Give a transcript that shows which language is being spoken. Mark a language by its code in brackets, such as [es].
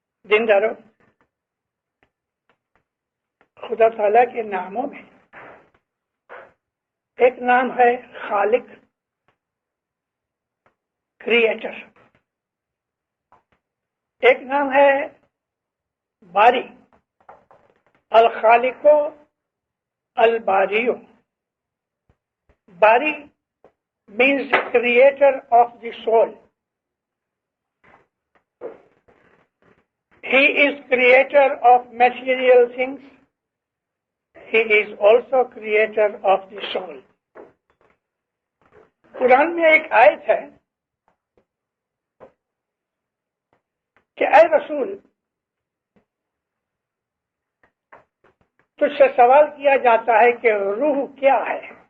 [ur] دیندارو، خدا تعالیٰ کے ناموں میں ایک نام ہے خالق، کریٹر، ایک نام ہے باری، الخالقو الباریو. [en] Bari means the creator of the soul. He is creator of material things. He is also creator of the soul. [ur] قرآن میں ایک آیت ہے کہ اے رسول، تجھ سے سوال کیا جاتا ہے کہ روح کیا ہے.